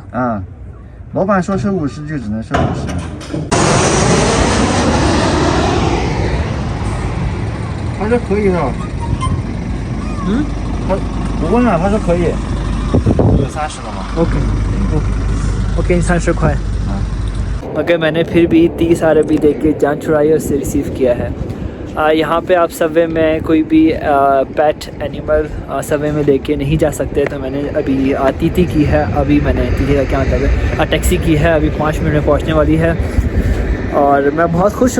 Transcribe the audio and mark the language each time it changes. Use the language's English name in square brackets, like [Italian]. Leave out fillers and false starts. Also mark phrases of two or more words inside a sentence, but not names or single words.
[Chinese] 啊，老板说收50就只能收50。他说可以的。嗯？我问了，他说可以。有30了吗 OK，我给你30 块。 [Hindi] मगर मैंने फिर भी 30 RMB दे के जान छुड़ाई और उसे रिसीव किया है। यहाँ पे आप सबवे में कोई भी [English] pet animal [Hindi] सबवे में लेके नहीं जा सकते, तो मैंने अभी तीती की है। अभी मैंने तीती का क्या मतलब है, टैक्सी की है। अभी 5 मिनट में पहुँचने वाली है और मैं बहुत खुश हूँ।